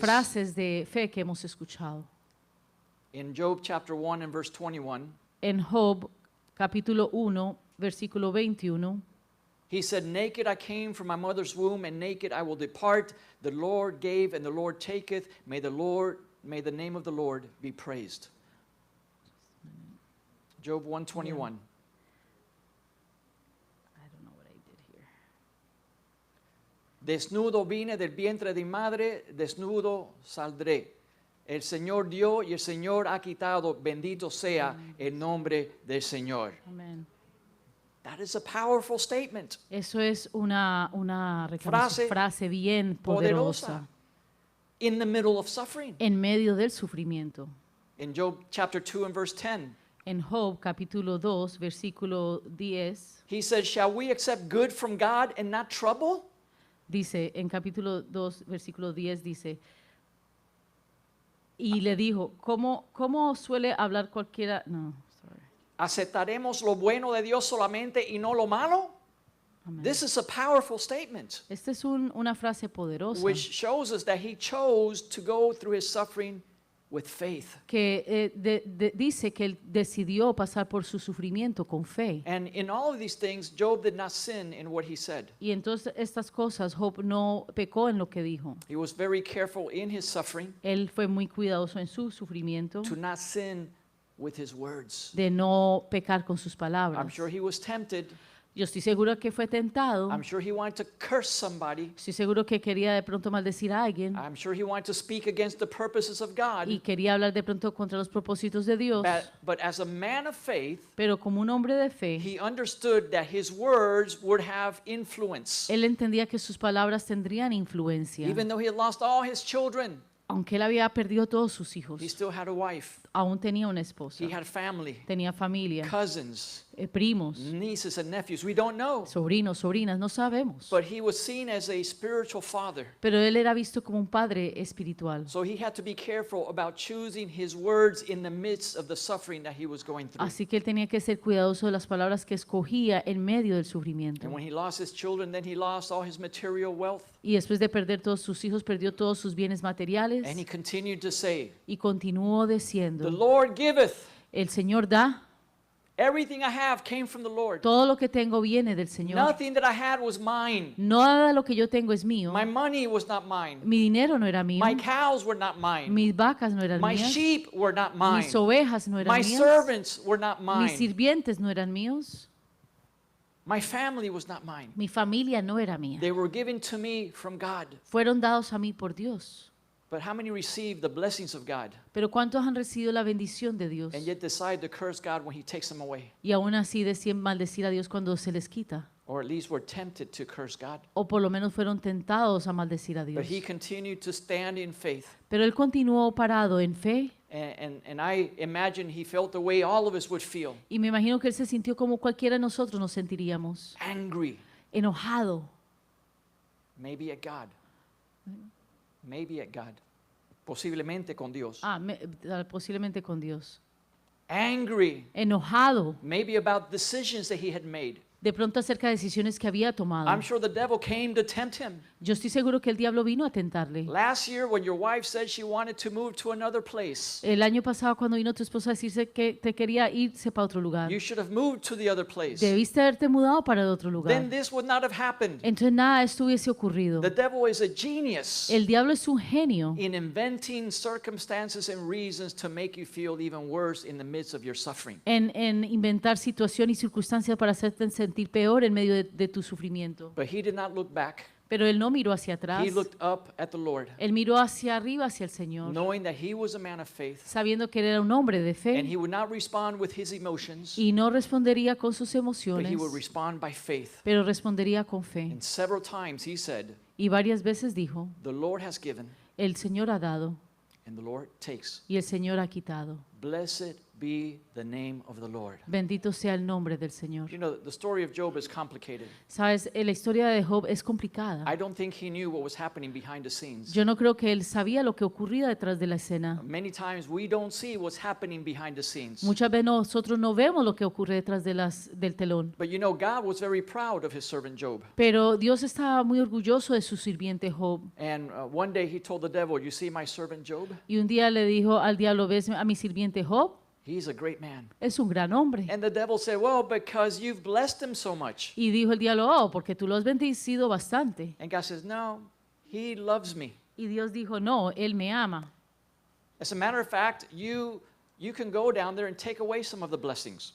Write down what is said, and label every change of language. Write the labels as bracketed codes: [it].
[es] frases de fe que hemos escuchado. [en] In Job chapter 1 and verse 21, [es] En Job, capítulo 1, versículo 21, [en] he said, "Naked I came from my mother's womb, and naked I will depart. The Lord gave, and the Lord taketh. May the name of the Lord be praised." Job 1:21. I don't know what I did here. [es] Desnudo vine del vientre de mi madre, desnudo saldré. El Señor dio y el Señor ha quitado. Bendito sea el nombre del Señor. Amén. [en] That is a powerful statement. [es] Eso es una Frase frase bien Poderosa. poderosa [en] In the middle of suffering. [es] en medio del sufrimiento. [en] In Job chapter 2 and verse 10, [es] En Job, capítulo 2, versículo 10, [en] he said, "Shall we accept good from God and not trouble?" [es] dice, en capítulo 2, versículo 10, dice, y le dijo, ¿cómo suele hablar cualquiera? [en] No, sorry. [es] ¿Aceptaremos lo bueno de Dios solamente y no lo malo? Amén. [en] This is a powerful statement, [es] Esta es una frase poderosa [en] which shows us that he chose to go through his suffering with faith. [es] que dice que él decidió pasar por su sufrimiento con fe. [en] And in all of these things, Job did not sin in what he said. [es] Y entonces estas cosas, Job no pecó en lo que dijo. [en] He was very careful in his suffering [es] Él fue muy cuidadoso en su sufrimiento [en] to not sin with his words. [es] de no pecar con sus [en] I'm [es] palabras. [en] sure he was tempted. [es] Yo estoy seguro que fue tentado. [en] I'm sure he wanted to curse somebody. [es] Estoy seguro que quería de pronto maldecir a alguien [en] I'm sure he wanted to speak against the purposes of God. [es] y quería hablar de pronto contra los propósitos de Dios. [en] But as a man of faith, [es] Pero como un hombre de fe, [en] he understood that his words would have influence. [es] él entendía que sus palabras tendrían influencia. [en] Even though he had lost all his children, [es] Aunque él había perdido todos sus hijos, [en] he still had a wife. [es] aún tenía una esposa, [en] He had family, [es] tenía familia, [en] cousins, [es] primos, [en] nieces and nephews. We don't know. [es] sobrinos, sobrinas, no sabemos. [en] But he was seen as a spiritual father. [es] Pero él era visto como un padre espiritual. [en] So he had to be careful about choosing his words in the midst of the suffering that he was going through. [es] Así que él tenía que ser cuidadoso de las palabras que escogía en medio del sufrimiento. [en] And when he lost his children, then he lost all his material wealth. [es] Y después de perder todos sus hijos, perdió todos sus bienes materiales. [en] And he continued to say, [es] Y continuó [en] "The [es] diciendo, [en] Lord giveth. [es] el Señor da, [en] Everything I have came from the Lord. [es] todo lo que tengo viene del Señor. [en] Nothing that I had was mine. [es] Nada de lo que yo tengo es mío. [en] My money was not mine. [es] Mi dinero no era mío. [en] My cows were not mine. [es] Mis vacas no eran [en] My [es] mías. [en] sheep were not mine. [es] Mis ovejas no eran [en] My [es] mías. [en] servants were not [es] Mis [en] mine. [es] sirvientes no eran míos. [en] My family was not mine. [es] Mi familia no era mía. [en] They were given to me from God. [es] Fueron dados a mí por Dios. [en] But how many received the blessings of God [es] Pero ¿cuántos han recibido la bendición de Dios? [en] and yet decide to curse God when he takes them away? [es] Y aún así deciden maldecir a Dios cuando se les quita. [en] Or at least were tempted to curse God. [es] O por lo menos fueron tentados a maldecir a Dios. [en] But he continued to stand in faith. [es] Pero él continuó parado en fe. [en] And I imagine he felt the way all of us would feel. [es] Y me imagino que él se sintió como cualquiera de nosotros nos sentiríamos. [en] Angry, [es] Enojado. [en] maybe at God. Maybe at God. [es] Posiblemente con Dios. Posiblemente con Dios. [en] Angry, [es] Enojado. [en] maybe about decisions that he had made. [es] De pronto acerca de decisiones que había tomado. [en] I'm sure the devil came to tempt him. [es] Yo estoy seguro que el diablo vino a tentarle. [en] Last year, when your wife said she wanted to move to another place, [es] El año pasado cuando vino tu esposa a decirse que te quería irse para otro lugar. [en] you should have moved to the other place. [es] Debiste haberte mudado para otro [en] Then [es] lugar. [en] this would not have happened. [es] Entonces nada de esto hubiese ocurrido. [en] The devil is a genius [es] El diablo es un genio [en] in inventing circumstances and reasons to make you feel even worse in the midst of your suffering. [es] en inventar situación y circunstancias para hacerte sentir peor en medio de tu sufrimiento. [en] But he did not look back. [es] Pero él no miró hacia atrás. [en] He looked up at the Lord, [es] Él miró hacia arriba, hacia el Señor, [en] knowing that he was a man of faith, [es] sabiendo que él era un hombre de [en] and [es] fe [en] he would not respond with his emotions, [es] y no respondería con sus [en] but [es] emociones, [en] he would respond by faith. [es] pero respondería con fe. [en] And several times he said, [es] Y varias veces dijo, [en] "The Lord has given, [es] el Señor ha dado [en] and the Lord takes. [es] y el Señor ha quitado. [en] Blessed be the name of the Lord. [es] Bendito sea el nombre del Señor. [en] You know, the story of Job is complicated. [es] Sabes, la historia de Job es complicada. [en] I don't think he knew what was happening behind the scenes. [es] Yo no creo que él sabía lo que ocurría detrás de la escena. [en] Many times we don't see what's happening behind the scenes. [es] Muchas veces nosotros no vemos lo que ocurre detrás de del telón. [en] But you know, God was very proud of his servant Job. [es] Pero Dios estaba muy orgulloso de su sirviente Job. [en] And one day he told the devil, "You see my servant Job? [es] Y un día le dijo al diablo, ¿ves a mi sirviente Job? [en] He's a great man." [es] Es un gran hombre. [en] And the devil said, "Well, because you've blessed him so much." [es] Y dijo el diablo, oh, porque tú lo has bendecido bastante. [en] And God says, "No, he loves me." [es] Y Dios dijo, no, él me ama. [en] As a matter of fact, you can go down there and take away some of the blessings,